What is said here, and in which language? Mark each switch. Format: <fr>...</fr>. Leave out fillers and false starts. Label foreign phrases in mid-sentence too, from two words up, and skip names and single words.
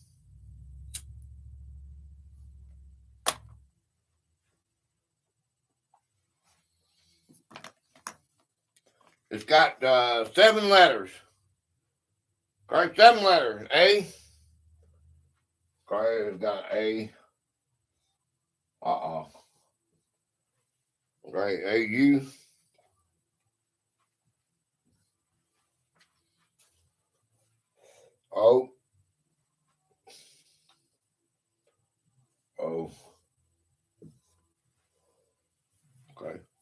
<en>It's got 7 letters. Okay, 7 letters. A. Okay, it's got A. Okay, A-U. O. O. Okay.</en>